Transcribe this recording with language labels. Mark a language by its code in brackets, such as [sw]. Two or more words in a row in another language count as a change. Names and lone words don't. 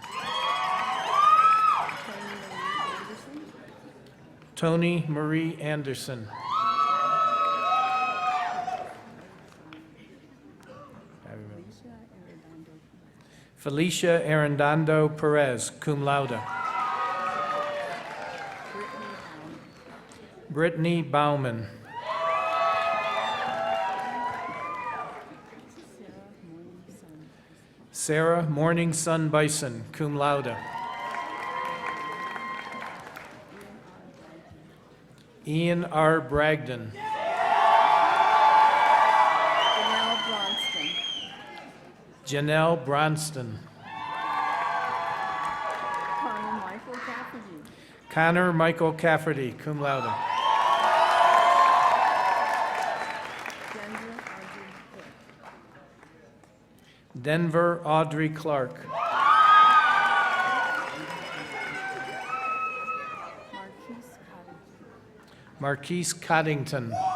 [en] Tony Marie Anderson. Felicia Arredondo Perez, [la] cum laude. [en] Brittany Bauman. Sarah Morning Sun Bison, [la] cum laude. [en] Ian R. Bragdon. Janelle Bronston. Connor Michael Cafferty, [la] cum laude. [en] Denver Audrey Clark. Marquise Coddington.